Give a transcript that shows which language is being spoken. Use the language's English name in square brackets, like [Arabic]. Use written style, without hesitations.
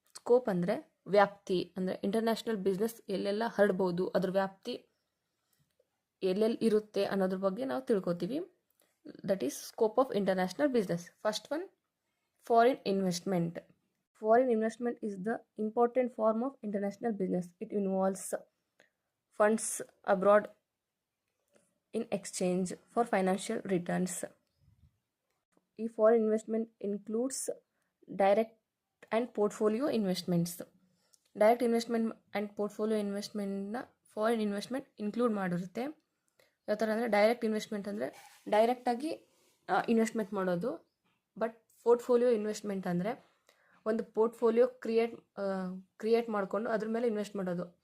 [Kannada] Scope ಅಂದರೆ ವ್ಯಾಪ್ತಿ, ಅಂದರೆ ಇಂಟರ್ನ್ಯಾಷನಲ್ ಬಿಸ್ನೆಸ್ ಎಲ್ಲೆಲ್ಲ ಹರಡ್ಬೋದು, ಅದ್ರ ವ್ಯಾಪ್ತಿ ಎಲ್ಲೆಲ್ಲಿ ಇರುತ್ತೆ ಅನ್ನೋದ್ರ ಬಗ್ಗೆ ನಾವು ತಿಳ್ಕೊತೀವಿ. [English] That is scope of international business. First one, foreign investment. Foreign investment is the important form of international business. It involves funds abroad in exchange for financial returns. ಈ foreign investment includes direct and portfolio investments. [Kannada] Direct investment and portfolio ಇನ್ವೆಸ್ಟ್ಮೆಂಟ್ನ foreign investment include ಮಾಡಿರುತ್ತೆ. ಯಾವ ಥರ ಅಂದರೆ direct investment ಅಂದರೆ ಡೈರೆಕ್ಟಾಗಿ investment ಮಾಡೋದು. But portfolio investment ಅಂದರೆ ಒಂದು portfolio create ಮಾಡಿಕೊಂಡು ಅದ್ರ ಮೇಲೆ ಇನ್ವೆಸ್ಟ್ ಮಾಡೋದು.